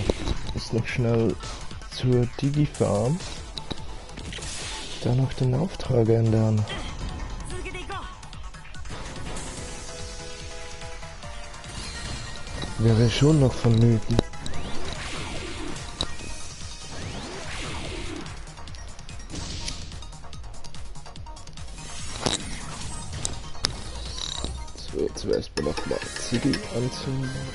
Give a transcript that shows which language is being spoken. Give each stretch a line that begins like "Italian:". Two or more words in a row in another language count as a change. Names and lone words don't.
German: Ist noch schnell zur Digi-Farm. Da noch den Auftrag ändern.
Japanese: 続けていこう。
German: Wäre schon noch vonnöten. So, zuerst mal noch mal Ziggy anzünden.